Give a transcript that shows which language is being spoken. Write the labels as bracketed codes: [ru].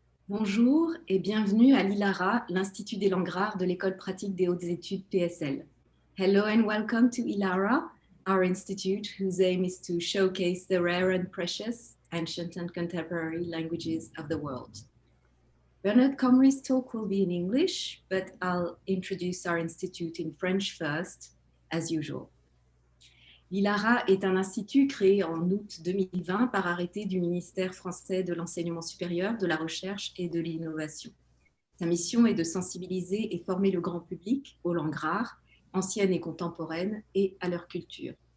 [fr] Bonjour et bienvenue à l'ILARA, l'Institut des langues rares de l'École pratique des hautes études PSL. [en] Hello and welcome to ILARA, our institute whose aim is to showcase the rare and precious, ancient and contemporary languages of the world. Bernard Comrie's talk will be in English, but I'll introduce our institute in French first, as usual. [fr] L'ILARA est un institut créé en août 2020 par arrêté du ministère français de l'enseignement supérieur, de la recherche et de l'innovation. Sa mission est de sensibiliser et former le grand public aux langues rares, anciennes et contemporaines, et à leur culture.